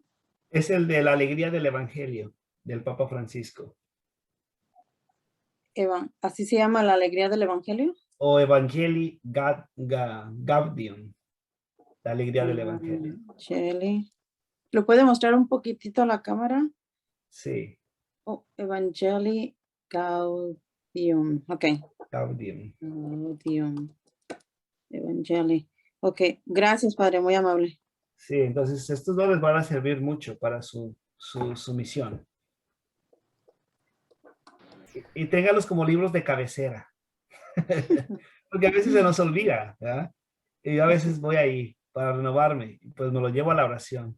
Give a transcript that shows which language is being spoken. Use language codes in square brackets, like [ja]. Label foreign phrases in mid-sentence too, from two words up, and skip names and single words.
[es] Es el de la alegría del Evangelio, del Papa Francisco. ¿Así se llama la alegría del Evangelio? O Evangelii Gaudium, la alegría del Evangelio. Evangelii. ¿Lo puede mostrar un poquitito a la cámara? Sí. Oh, Evangelii Gaudium. Ok. Gaudium. Gaudium. Evangelii. Ok, gracias, padre, muy amable. Sí, entonces estos dos les van a servir mucho para su misión. Y téngalos como libros de cabecera. Porque a veces se nos olvida, ¿verdad? Y yo a veces voy ahí para renovarme, pues me lo llevo a la oración.